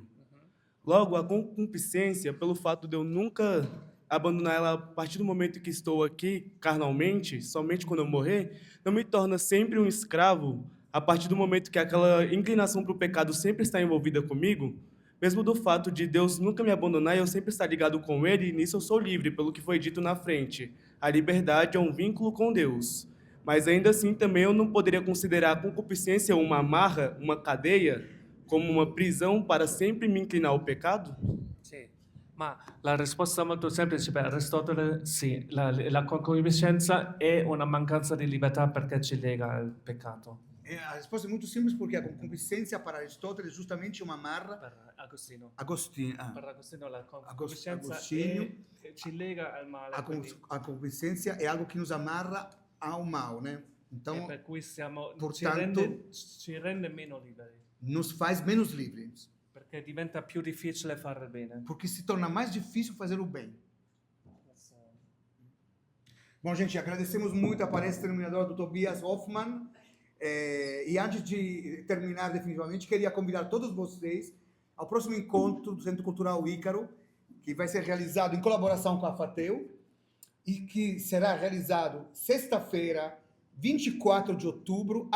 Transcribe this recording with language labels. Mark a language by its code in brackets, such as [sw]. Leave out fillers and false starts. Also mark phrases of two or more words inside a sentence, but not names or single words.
[pt] Logo, a concupiscência, pelo fato de eu nunca abandonar ela a partir do momento que estou aqui, carnalmente, somente quando eu morrer, não me torna sempre um escravo a partir do momento que aquela inclinação para o pecado sempre está envolvida comigo, mesmo do fato de Deus nunca me abandonar e eu sempre estar ligado com Ele, e nisso eu sou livre, pelo que foi dito na frente. A liberdade é um vínculo com Deus. Mas ainda assim também eu não poderia considerar a concupiscência uma amarra, uma cadeia, como uma prisão para sempre me inclinar ao pecado? [it] Sì, ma la risposta è molto semplice per Aristotele, sì, la concupiscenza è una mancanza di libertà perché ci lega al peccato. [pt] A resposta é muito simples, porque a concupiscência para Aristóteles é justamente uma amarra. [it] Per Agostino. Per Agostino la concupiscenza [pt] Agostinho, [it] ci lega al male. [pt] a concupiscência é algo que nos amarra ao mal, né? Então, [it] per cui ci [pt] portanto, [it] rende meno liberi, [pt] nos faz menos livres, [it] perché diventa più difficile fare il bene. [pt] porque se torna mais difícil fazer o bem. Bom, gente, agradecemos muito a palestra iluminadora do Tobias Hoffmann. E antes de terminar definitivamente, queria convidar todos vocês ao próximo encontro do Centro Cultural Ícaro, que vai ser realizado em colaboração com a FATEU e que será realizado sexta-feira, 24 de outubro.